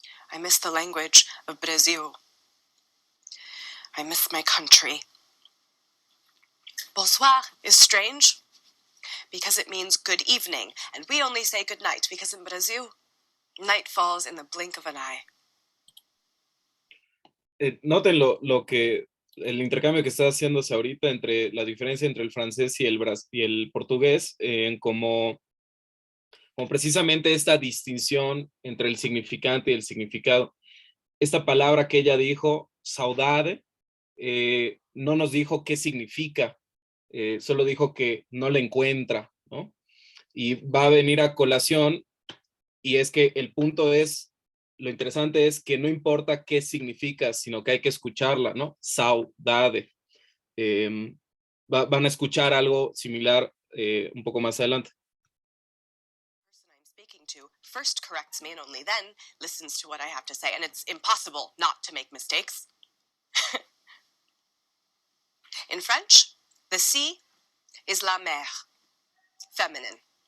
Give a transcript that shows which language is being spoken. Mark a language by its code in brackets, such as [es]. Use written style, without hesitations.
[en] I miss the language of Brazil. I miss my country. Bonsoir is strange because it means good evening, and we only say good night because in Brazil, night falls in the blink of an eye. [es] Noten lo que el intercambio que está haciéndose ahorita entre la diferencia entre el francés y el portugués, como precisamente esta distinción entre el significante y el significado. Esta palabra que ella dijo, saudade, no nos dijo qué significa, solo dijo que no la encuentra, ¿no? Y va a venir a colación, y es que el punto es, lo interesante es que no importa qué significa, sino que hay que escucharla, ¿no? Saudade. Van a escuchar algo similar un poco más adelante. [en] The person I'm speaking to first corrects me and only then listens to what I have to say, and it's impossible not to make mistakes. In French, the sea is la mer, feminine.